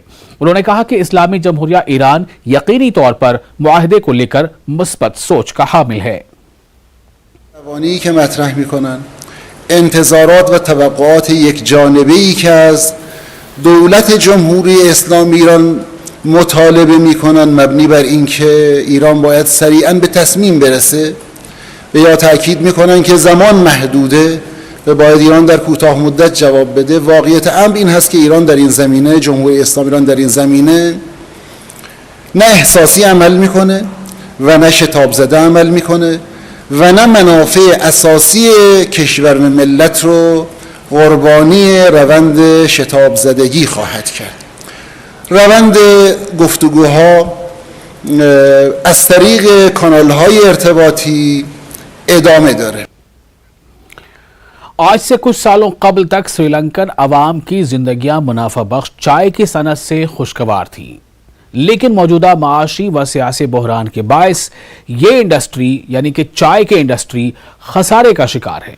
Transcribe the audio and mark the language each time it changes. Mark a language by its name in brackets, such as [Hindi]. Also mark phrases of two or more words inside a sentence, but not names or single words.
[Urdu] انہوں نے کہا کہ اسلامی جمہوریہ ایران یقینی طور پر معاہدے کو لے کر مثبت سوچ کا حامل ہے. [Persian] انتظارات و توقعات یکجانبی که از دولت جمهوری اسلامی ایران مطالبه میکنن مبنی بر اینکه ایران باید سریعاً به تصمیم برسه و یا تاکید میکنن که زمان محدوده و باید ایران در کوتاه مدت جواب بده. واقعیت امر این هست که ایران در این زمینه، جمهوری اسلامی ایران در این زمینه نه احساسی عمل میکنه و نه شتاب زده عمل میکنه و نه منافع اساسی کشور و ملت رو قربانی روند شتاب زدگی خواهد کرد. روند گفتگوها از طریق کانال‌های ارتباطی ادامه داره. [Urdu] آج سے کچھ سالوں قبل تک سری لنکن عوام کی زندگیاں منافع بخش چائے کی صنعت سے خوشگوار تھی، لیکن موجودہ معاشی و سیاسی بحران کے باعث یہ انڈسٹری یعنی کہ چائے کی انڈسٹری خسارے کا شکار ہے.